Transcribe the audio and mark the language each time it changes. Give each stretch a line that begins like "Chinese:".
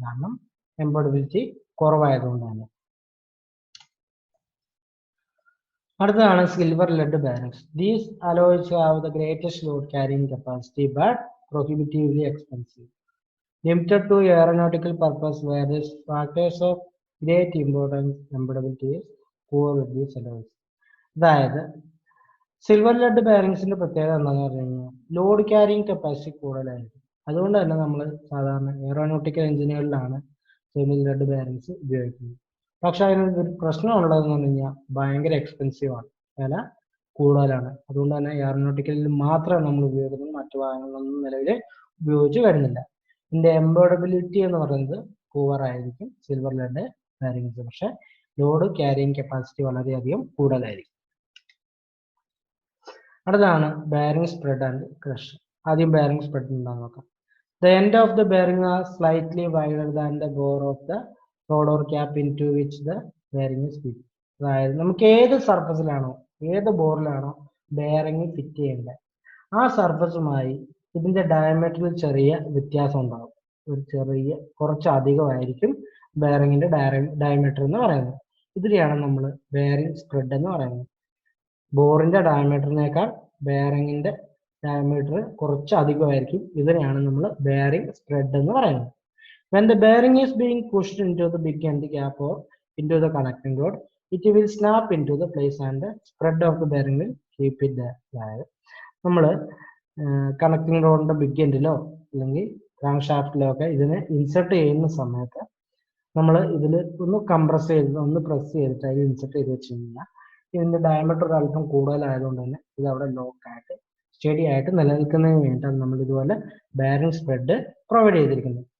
Malayalam: കാരണം എംബഡബിലിറ്റി കുറവായതുകൊണ്ടാണ്.
English: അടുത്തതാണ് silver lead bearings. These alloys have the greatest load carrying capacity but prohibitively expensive. Limited to aeronautical purpose, where the factors of great importance, embeddability is poor with these alloys.
Malayalam: അതായത് silver lead ബെയറിംഗ്സിന്റെ പ്രത്യേകത എന്താണെന്ന് പറഞ്ഞു കഴിഞ്ഞാൽ load carrying capacity കൂടുതലായിരിക്കും. അതുകൊണ്ട് തന്നെ നമ്മൾ സാധാരണ എയറോനോട്ടിക്കൽ എഞ്ചിനുകളിലാണ് സിൽവർ ലെഡ് ബെയറിംഗ്സ് ഉപയോഗിക്കുന്നത്. പക്ഷെ അതിനൊരു പ്രശ്നം ഉള്ളതെന്ന് പറഞ്ഞു കഴിഞ്ഞാൽ ഭയങ്കര എക്സ്പെൻസീവ് ആണ്, വില കൂടുതലാണ്. അതുകൊണ്ട് തന്നെ എയറോനോട്ടിക്കലിൽ മാത്രമേ നമ്മൾ ഉപയോഗിക്കുന്നത്, മറ്റു വാഹനങ്ങളൊന്നും നിലവിൽ ഉപയോഗിച്ച് വരുന്നില്ല. ഇതിന്റെ എംബോഡബിലിറ്റി എന്ന് പറയുന്നത് പൂവർ ആയിരിക്കും സിൽവർ ലെഡ് ബെയറിംഗ്സ്. പക്ഷെ ലോഡ് ക്യാരിങ് കപ്പാസിറ്റി വളരെയധികം കൂടുതലായിരിക്കും. അടുത്താണ് ബെയറിംഗ് സ്പ്രെഡ് ആൻഡ് ക്രഷ്. ആദ്യം ബെയറിംഗ് സ്പ്രെഡ് എന്താണെന്ന് നോക്കാം.
English: The end of the bearing are slightly wider than the bore of the rod or cap into which the bearing is fitted.
Malayalam: അതായത് നമുക്ക് ഏത് സർഫസിലാണോ ഏത് ബോറിലാണോ ബെയറിംഗ് ഫിറ്റ് ചെയ്യേണ്ടത് ആ സർഫസുമായി ഇതിന്റെ ഡയമീറ്ററിൽ ചെറിയ വ്യത്യാസം ഉണ്ടാകും. കുറച്ച് അധികമായിരിക്കും ബെയറിംഗിന്റെ ഡയമീറ്റർ എന്ന് പറയുന്നത്. ഇതിനെയാണ് നമ്മൾ ബെയറിംഗ് സ്പ്രെഡ് എന്ന് പറയുന്നത്. ബോറിന്റെ ഡയമീറ്ററിനേക്കാൾ ബെയറിംഗിന്റെ ഡയമീറ്റർ കുറച്ച് അധികമായിരിക്കും. ഇതിനെയാണ് നമ്മൾ ബെയറിംഗ് സ്പ്രെഡ് എന്ന് പറയുന്നത്.
English: When the bearing is being pushed into the big end gap or into the connecting rod, it will snap into the place and the spread of the bearing will keep it there.
Malayalam: അതായത് നമ്മൾ connecting റോഡിന്റെ big എൻഡിലോ അല്ലെങ്കിൽ crank ഷാഫ്റ്റിലോ ഒക്കെ ഇതിനെ insert ചെയ്യുന്ന സമയത്ത് നമ്മൾ ഇതിൽ ഒന്ന് കംപ്രസ് ചെയ്ത് ഒന്ന് പ്രസ് ചെയ്തിട്ട് അതിൽ ഇൻസെർട്ട് ചെയ്ത് വെച്ച് കഴിഞ്ഞാൽ ഇതിന്റെ ഡയമീറ്റർ അല്പം കൂടുതലായതുകൊണ്ട് തന്നെ ഇത് അവിടെ ലോക്കായിട്ട് സ്റ്റഡി ആയിട്ട് നിലനിൽക്കുന്നതിന് വേണ്ടിയിട്ടാണ് നമ്മൾ ഇതുപോലെ ബെയറിംഗ് സ്പ്രെഡ് പ്രൊവൈഡ് ചെയ്തിരിക്കുന്നത്.